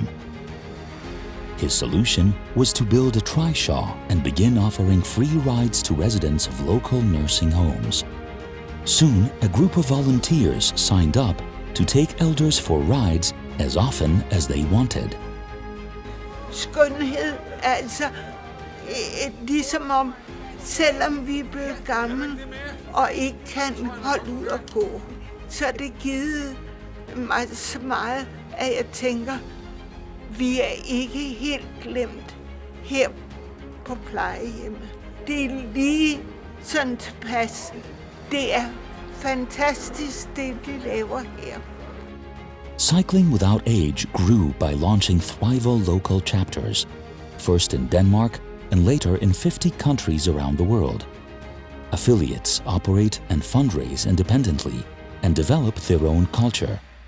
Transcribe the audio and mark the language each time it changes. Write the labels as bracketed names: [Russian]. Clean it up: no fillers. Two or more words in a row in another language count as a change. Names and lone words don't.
[English] His solution was to build a trishaw and begin offering free rides to residents of local nursing homes. Soon, a group of volunteers signed up to take elders for rides as often as they wanted. [Danish] Skønhed, altså, ligesom om, selvom vi er blevet gamle og ikke kan holde ud og gå, så er det givet mig så meget, at jeg tænker, vi er ikke helt glemt her på plejehjemmet. Det er lige sådan tilpas. Det er fantastisk, det de laver her. [English] Cycling Without Age grew by launching Thrival local chapters, first in Denmark and later in 50 countries around the world. Affiliates operate and fundraise independently and develop their own culture.